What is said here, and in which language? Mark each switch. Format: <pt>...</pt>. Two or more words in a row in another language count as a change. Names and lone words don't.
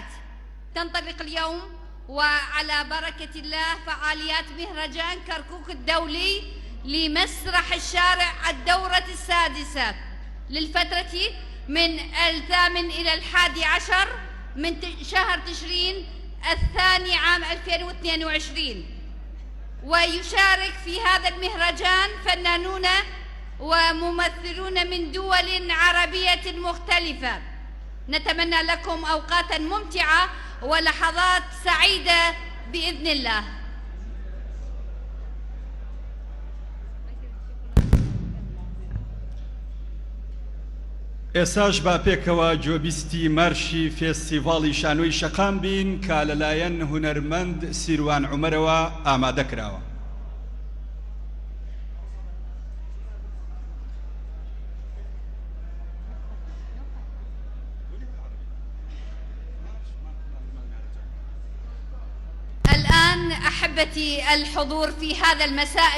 <ar>تنطلق اليوم وعلى بركة الله فعاليات مهرجان كركوك الدولي لمسرح الشارع الدورة السادسة للفترة من 8 إلى 11 من شهر تشرين الثاني عام 2022. ويشارك في هذا المهرجان فنانون وممثلون من دول عربية مختلفة. نتمنى لكم أوقاتا ممتعة ولحظات سعيدة بإذن الله.</ar> <ckb>ئێساش با پێکەوە جۆبیستی مارشی فێستیڤاڵی شانۆی شەقام بین کە لەلایەن هونەرمەند سیروان عومەرەوە ئامادە کراوە.</ckb> <ar>الآن أحبتي الحضور في هذا المساء</ar>